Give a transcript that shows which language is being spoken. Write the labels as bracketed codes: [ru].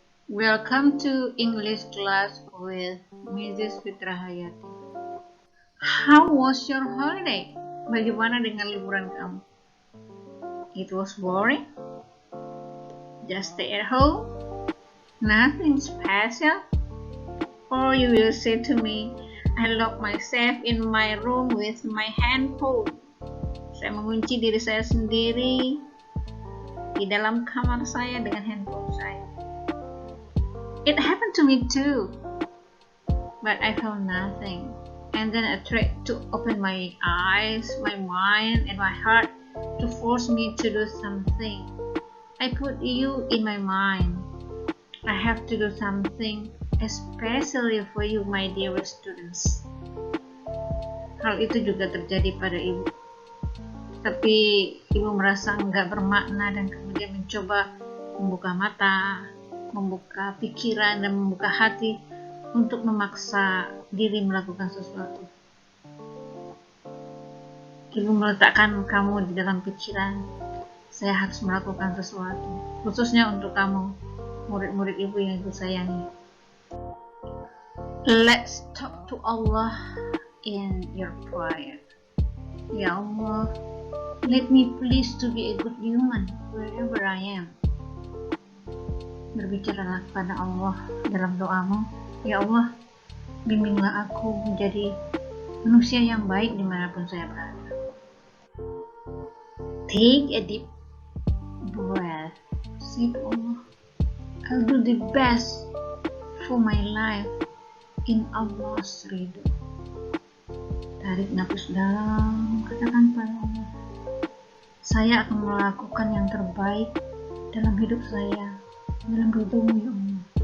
[en] Welcome to English class with Mrs. Fitra Hayati. How was your holiday? [id] Bagaimana dengan liburan kamu? [en] It was boring? Just stay at home? Nothing special? Or you will say to me, I lock myself in my room with my handphone. [id] Saya mengunci diri saya sendiri di dalam kamar saya dengan handphone saya. [en] It happened to me too, but I found nothing. And then I tried to open my eyes, my mind, and my heart to force me to do something. I put you in my mind. I have to do something, especially for you, my dear students. [id] Hal itu juga terjadi pada ibu. Tapi ibu merasa enggak bermakna dan kemudian mencoba membuka mata, membuka pikiran, dan membuka hati untuk memaksa diri melakukan sesuatu. Ibu meletakkan kamu di dalam pikiran, saya harus melakukan sesuatu, khususnya untuk kamu, murid-murid ibu yang ibu sayangi. [en] Let's talk to Allah in your prayer. Ya Allah, let me please to be a good human wherever I am. [id] Berbicaralah kepada Allah dalam doamu. Ya Allah, bimbinglah aku menjadi manusia yang baik dimanapun saya berada. [en] Take a deep breath. Say to Allah, I'll do the best for my life in Allah's ridho. [id] Tarik nafas dalam, katakan pada Allah, saya akan melakukan yang terbaik dalam hidup saya, dalam ridho-Mu ya Allah.